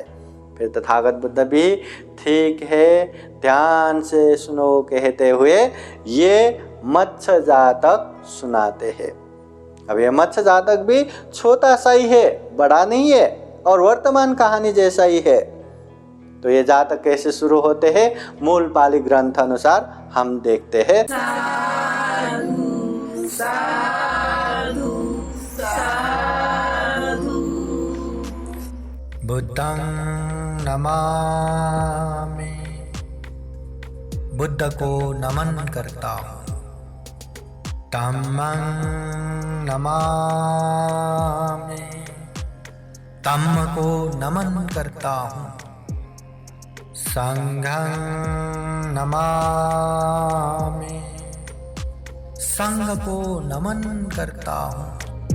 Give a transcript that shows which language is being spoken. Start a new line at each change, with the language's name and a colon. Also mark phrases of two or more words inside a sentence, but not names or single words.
Hindi: फिर तथागत बुद्ध भी ठीक है, ध्यान से सुनो कहते हुए ये मत्स्य जातक सुनाते हैं। अब ये मत्स्य जातक भी छोटा सा ही है, बड़ा नहीं है और वर्तमान कहानी जैसा ही है। तो ये जातक कैसे शुरू होते हैं, मूल पाली ग्रंथ अनुसार हम देखते हैं।
Pali: साधु साधु साधु। बुद्धं नमामि,
Hindi: बुद्ध को नमन करता हूँ।
Pali: धम्मं नमामि,
Hindi: धम्म को नमन करता हूँ।
Pali: संघं नमामि,
Hindi: संघ को नमन करता हूँ।